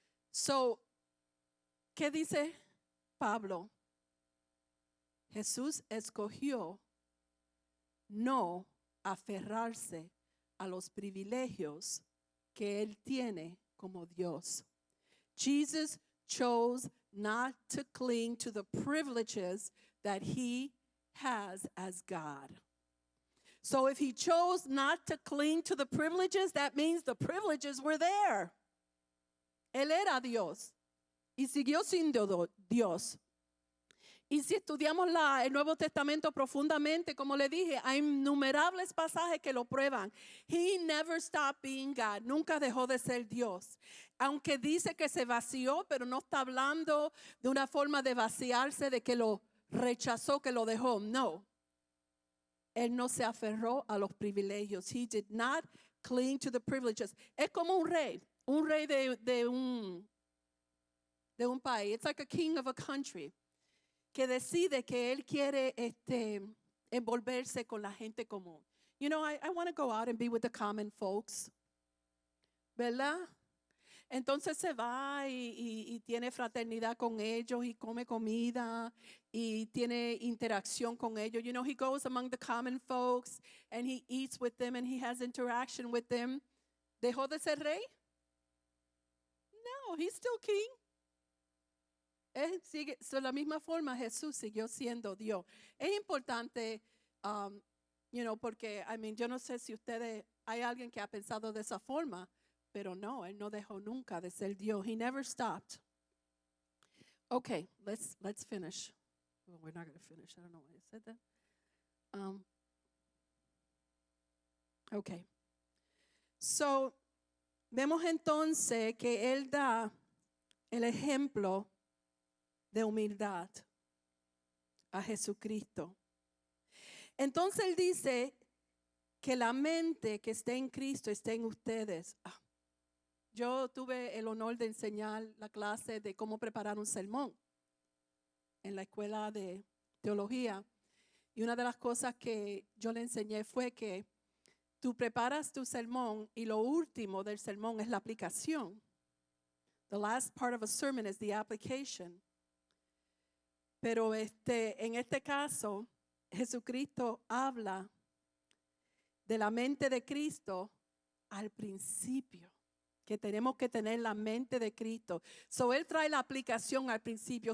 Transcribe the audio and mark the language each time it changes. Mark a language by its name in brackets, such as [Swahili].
[Spanish] So, ¿qué dice Pablo? Jesús escogió no aferrarse a los privilegios que Él tiene como Dios. [English] Jesus chose not to cling to the privileges that He has as God. So if He chose not to cling to the privileges, that means the privileges were there. [Spanish] Él era Dios y siguió siendo Dios. Y si estudiamos el Nuevo Testamento profundamente, como le dije, hay innumerables pasajes que lo prueban. [English] He never stopped being God. [Spanish] Nunca dejó de ser Dios. Aunque dice que se vació, pero no está hablando de una forma de vaciarse, de que lo rechazó, que lo dejó. No. Él no se aferró a los privilegios. [English] He did not cling to the privileges. [Spanish] Es como un rey de un país. [English] It's like a king of a country, [Spanish] que decide que él quiere envolverse con la gente común. [English] You know, I want to go out and be with the common folks. [Spanish] ¿Verdad? Entonces se va y tiene fraternidad con ellos y come comida y tiene interacción con ellos. [English] You know, he goes among the common folks and he eats with them and he has interaction with them. [Spanish] ¿Dejó de ser rey? No, [English] he's still king. [Spanish] De la misma forma Jesús siguió siendo Dios. Es importante, you know, porque, I mean, yo no sé si hay alguien que ha pensado de esa forma, pero no, Él no dejó nunca de ser Dios. [English] He never stopped. Okay, let's finish. Well, we're not going to finish. I don't know why I said that. Okay. [Spanish] So, vemos entonces que Él da el ejemplo de humildad a Jesucristo. Entonces Él dice que la mente que esté en Cristo esté en ustedes. Yo tuve el honor de enseñar la clase de cómo preparar un sermón en la escuela de teología. Y una de las cosas que yo le enseñé fue que tú preparas tu sermón y lo último del sermón es la aplicación. [English] The last part of a sermon is the application. [Spanish] Pero en este caso, Jesucristo habla de la mente de Cristo al principio, que tenemos que tener la mente de Cristo. So Él trae la aplicación al principio.